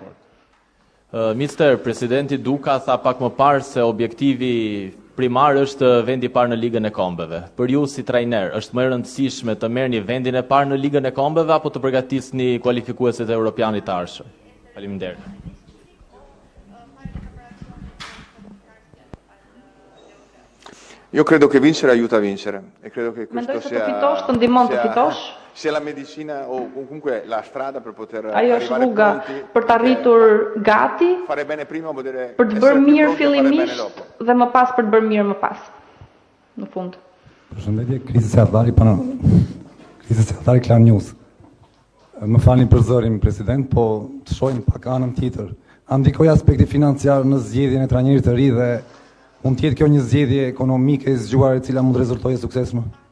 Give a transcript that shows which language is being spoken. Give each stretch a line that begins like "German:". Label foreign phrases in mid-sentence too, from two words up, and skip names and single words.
Albanian: Mister, Presidenti Duka tha pak më parë se objektivi primar është vendi i parë në Ligën e Kombeve. Për ju si trajner, është më e rëndësishme të merrni vendin e parë në Ligën e Kombeve apo të përgatisni kualifikuesit e europianit të ardhshëm? Faleminderit.
Italian: Io credo che vincere aiuta a vincere e credo che questo sia
Albanian: të ndihmon të fitosh.
Italian: Sia la medicina o comunque la strada per poter
Albanian: ajo është rruga për të arritur gati,
Italian: fare bene prima vuol dire
Albanian: për të bërë mirë fillimisht dhe më pas për të bërë mirë më pas. Në fund. Përshëndetje, Krisi Sardari pana. Krisi Sardari Klan News. Më falni për zërin, President, po të shohim pak anën tjetër. A ndikoi aspekti financiar në zgjedhjen e trajnerit të ri dhe mund të jetë kjo një zgjedhje ekonomike e zgjuar e cila mund të rezultojë suksesshme?